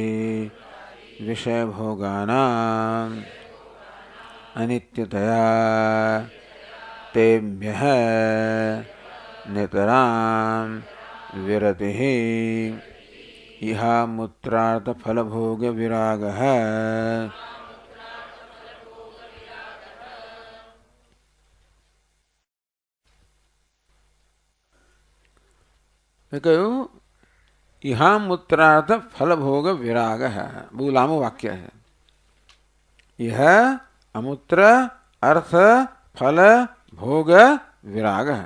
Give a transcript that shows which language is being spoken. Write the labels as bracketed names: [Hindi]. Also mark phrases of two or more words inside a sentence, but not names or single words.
[Sanskrit] विषयभोगानां अनित्यतया तेभ्यः नितरां विरतिः इहामुत्रार्थ फलभोग विरागः. કહ્યું ઇહામૂત્રાર્થ ફલભોગ વિરાગ હૈ. [Gujarati] બહુ લાંબુ વાક્ય છે. [Sanskrit] ઇહ અમૂત્ર અર્થ ફલ ભોગ વિરાગ.